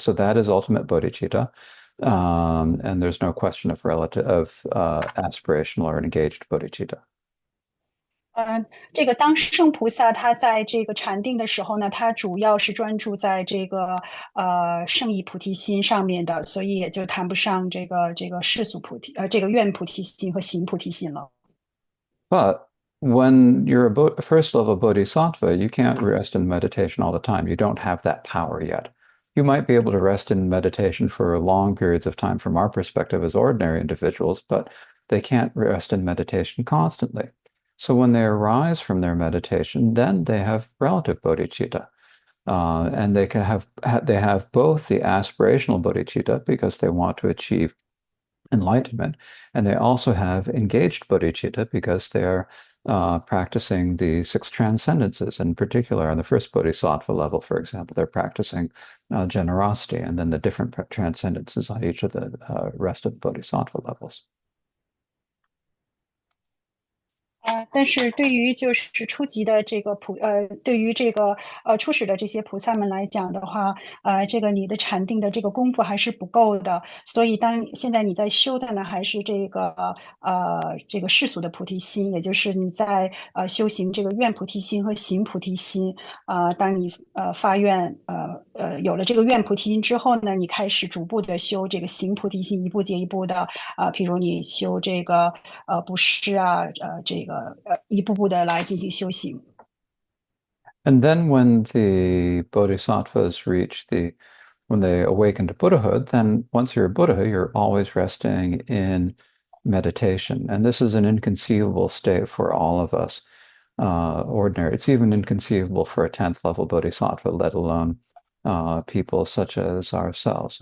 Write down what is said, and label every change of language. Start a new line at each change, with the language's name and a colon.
English: So that is ultimate bodhicitta. And there's no question of relative of aspirational or engaged bodhicitta.
Chinese: 这个当圣菩萨他在这个禅定的时候呢，他主要是专注在这个圣意菩提心上面的，所以也就谈不上这个世俗菩提这个愿菩提心和行菩提心了。
English: But when you're a first level bodhisattva, you can't rest in meditation all the time. You don't have that power yet. You might be able to rest in meditation for long periods of time from our perspective as ordinary individuals, but they can't rest in meditation constantly. So when they arise from their meditation, then they have relative bodhicitta. And they can they have both the aspirational bodhicitta because they want to achieve enlightenment. And they also have engaged bodhicitta because they're practicing the six transcendences. In particular, on the first bodhisattva level, for example, they're practicing generosity, and then the different transcendences on each of the rest of the bodhisattva levels.
Chinese: 但是对于就是初级的这个对于这个初始的这些菩萨们来讲的话，这个你的禅定的这个功夫还是不够的，所以现在你在修的呢，还是这个世俗的菩提心，也就是你在修行这个愿菩提心和行菩提心。当你发愿有了这个愿菩提心之后呢，你开始逐步的修这个行菩提心，一步接一步的譬如你修这个布施啊，这个一步步的来进行修行。
English: And then when the bodhisattvas when they awaken to Buddhahood, then once you're a Buddha, you're always resting in meditation. And this is an inconceivable state for all of us, ordinary. It's even inconceivable for a 10th level bodhisattva, let alone people such as ourselves.